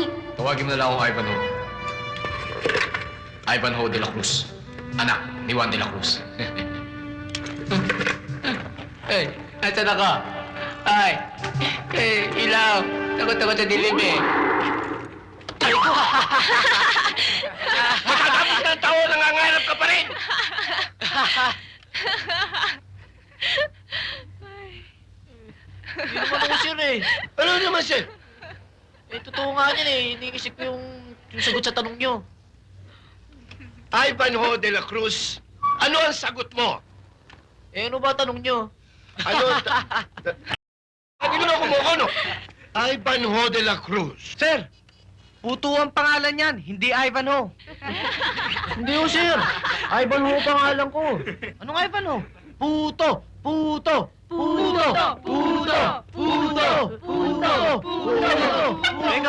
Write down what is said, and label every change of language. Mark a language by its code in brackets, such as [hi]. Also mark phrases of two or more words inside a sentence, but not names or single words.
[tl] Tawagin mo na lang akong Ivanhoe. Ivanhoe de la Cruz. Anak ni Juan de la Cruz. Ay, nasa ka? Ay, ilaw. Takot-takot sa dilim, eh. Ay, ko! Matatapos ng taon, nangangarap ka pa rin! Hindi naman ako sir, eh. Ano naman, sir? Eh, totoo nga yan, eh. Iniisip ko yung sagot sa tanong nyo. Ivanhoe de la Cruz, ano ang sagot mo? Eh, ano ba tanong nyo? Ano? Hindi mo na kumuha, no? Ivanhoe de la Cruz. Sir, puto ang pangalan niyan, hindi Ivanhoe. Hindi ko, sir. Ivanhoe pangalan ko. Anong Ivanhoe? Puto! Puto! Puto! Puto! Puto! Puto! Puto! Teka!